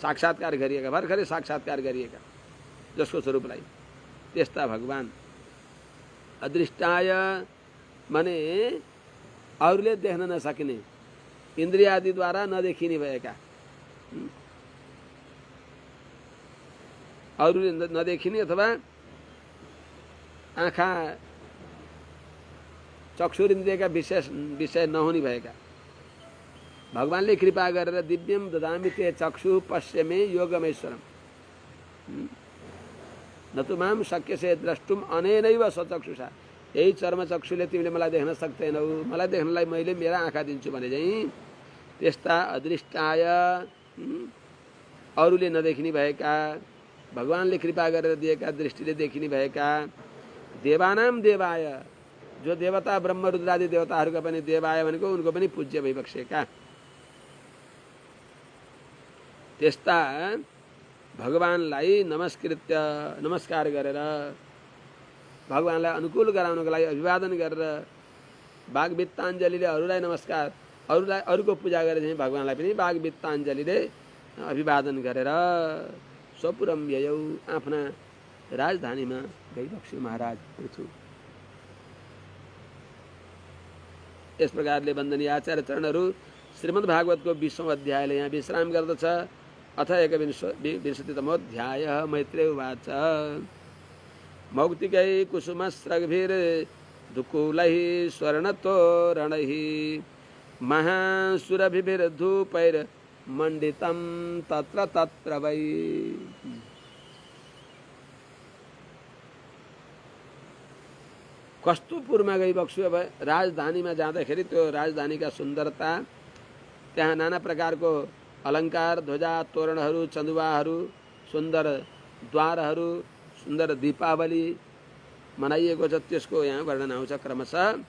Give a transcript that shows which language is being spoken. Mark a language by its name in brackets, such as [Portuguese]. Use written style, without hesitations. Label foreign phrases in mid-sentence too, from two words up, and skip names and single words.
[Nepali] साक्षात्कार गरिएका भर्खरै साक्षात्कार गरिएका जसको स्वरूपलाई त्यस्ता भगवान अदृष्टाय माने अरूले देख्न नसकिने इन्द्रिय आदिद्वारा नदेखिने भएका अरूले नदेखिने अथवा आँखा चक्षुरिन्द्रियका विषय नहुने भएका भगवानले कृपा गरेर [Sanskrit] दिव्यम ददामि ते चक्षु पश्यमे योगमेश्वरम न तो माम शक्यसे द्रष्टुम अनेनैव सचक्षुषा [Nepali] यही चर्मचक्षुले तिमीले मलाई देख्न सक्दैनौ मलाई देख्नलाई मैले मेरा आँखा दिन्छु भने चाहिँ त्यस्ता अदृष्टाय अरूले नदेखिने भएका भगवानले कृपा गरेर दिएका दृष्टिले देखिने भएका [Sanskrit] देवानाम देवाय [Nepali] जो देवता ब्रह्म रुद्रादि देवताहरूका पनि देवाय भनेको उनको पनि पूज्य भइबक्सेका त्यस्ता भगवानलाई नमस्कार गरेर भगवानलाई अनुकूल गराउनको लागि अभिवादन गरेर वाग्वित्ताञ्जलिले अरूलाई नमस्कार अरूको पूजा गरेर चाहिँ भगवानलाई पनि वाग्वित्ताञ्जलिले अभिवादन गरेर [Sanskrit] स्वपुरम ययौ [Nepali] आफ्ना राजधानीमा गइबक्स्यो महाराज पृथु। यस प्रकारले वन्दनीय आचार्य चरणहरू श्रीमद् भागवतको 20औं अध्यायले यहाँ विश्राम गर्दछ। [Sanskrit] अथ 21तमोऽध्यायः मैत्रेय उवाच मौक्तिकै कुसुमस्रग्भिर्धुकूलैः स्वर्णतोरणैः महासुरभिर्धूपैर्मण्डितं तत्र तत्र वै। [Nepali] कस्तुपुरमा गइबक्स्यो अब राजधानीमा जाँदाखेरि त्यो राजधानीका सुन्दरता त्यहाँ नाना प्रकारको अलङ्कार ध्वजा तोरणहरू चन्दुवाहरू सुन्दर द्वारहरू सुन्दर दीपावली मनाइएको छ त्यसको यहाँ वर्णन आउँछ क्रमशः।